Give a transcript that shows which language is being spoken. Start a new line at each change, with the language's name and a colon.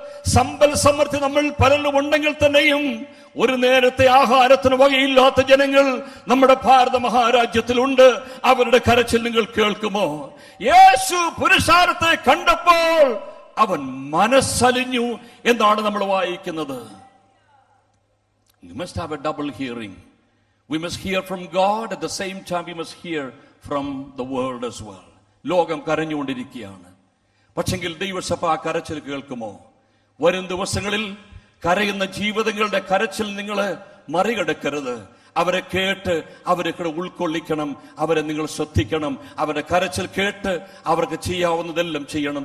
Malayalam: സമ്പൽ സമൃദ്ധി നമ്മൾ പലരും ഉണ്ടെങ്കിൽ തന്നെയും ഒരു നേരത്തെ ആഹാരത്തിന് വകയില്ലാത്ത ജനങ്ങൾ നമ്മുടെ ഭാരത മഹാരാജ്യത്തിലുണ്ട്. അവരുടെ കരച്ചിൽ നിങ്ങൾ കേൾക്കുമോ? യേശു പുരുഷാരത്തെ കണ്ടപ്പോൾ അവൻ മനസ്സലിഞ്ഞു എന്നാണ് നമ്മൾ വായിക്കുന്നത്.
English: You must have a double hearing. We must hear from God, at the same time we must hear from the world as well.
Malayalam: ലോകം കരഞ്ഞുകൊണ്ടിരിക്കുകയാണ്. പക്ഷെങ്കിൽ ദൈവസഭ ആ കരച്ചിൽ കേൾക്കുമോ? വരും ദിവസങ്ങളിൽ കരയുന്ന ജീവിതങ്ങളുടെ കരച്ചിൽ നിങ്ങൾ മറികടക്കരുത്. അവരെ കേട്ട് അവരെ ഉൾക്കൊള്ളിക്കണം, അവരെ നിങ്ങൾ ശ്രദ്ധിക്കണം. അവരുടെ കരച്ചിൽ കേട്ട് അവർക്ക് ചെയ്യാവുന്നതെല്ലാം ചെയ്യണം.